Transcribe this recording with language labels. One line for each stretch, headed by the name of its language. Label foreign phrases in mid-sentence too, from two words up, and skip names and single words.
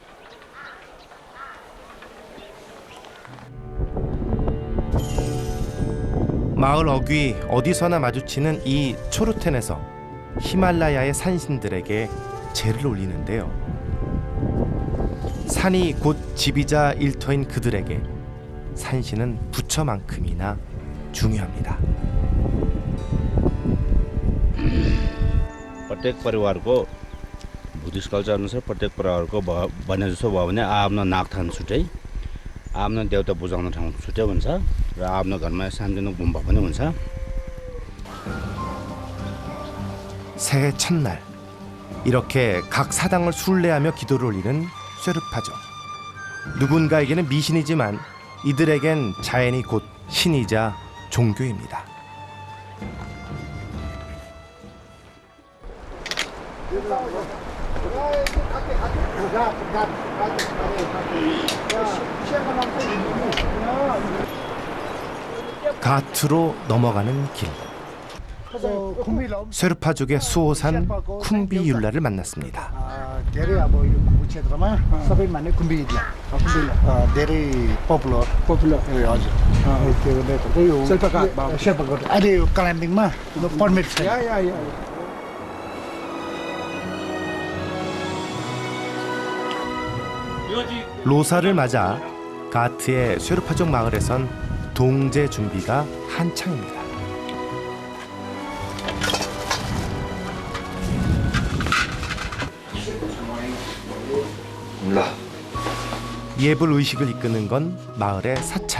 Korean: 마을 어귀 어디서나 마주치는 이 초르텐에서 히말라야의 산신들에게 제를 올리는데요. 산이 곧 집이자 일터인 그들에게 산신은 부처만큼이나 중요합니다.
Nepali: प्रत्येक परिवारको
English: Buddhist culture
Nepali: अनुसार प्रत्येक परिवारको भने जस्तो भयो भने आफ्नो नागथान छुट्टै आफ्नो देउता बुझाउने ठाउँ छुट्टै हुन्छ र आफ्नो घरमा सानोतिनो गुम्बा पनि हुन्छ.
Korean: 새해 첫날 이렇게 각 사당을 순례하며 기도를 올리는 쇠르파족. 누군가에게는 미신이지만 이들에겐 자연이 곧 신이자 종교입니다. 가트로 넘어가는 길. 쇠르파족의 수호산 쿰비율라를 만났습니다.
Nepali: धेरै अब यो कुम्बु क्षेत्रमा सबै माने कुम्बीला धेरै पपुलर ए हजुर त्यो नेटको यो शेर्पाको अहिले यो कालिम्पोङमा पर्मिट छ
Korean: 로사를 맞아 가트의 쇠르파족 마을에선 동제 준비가 한창입니다. 예불 의식을 이끄는 건 마을의 사찰.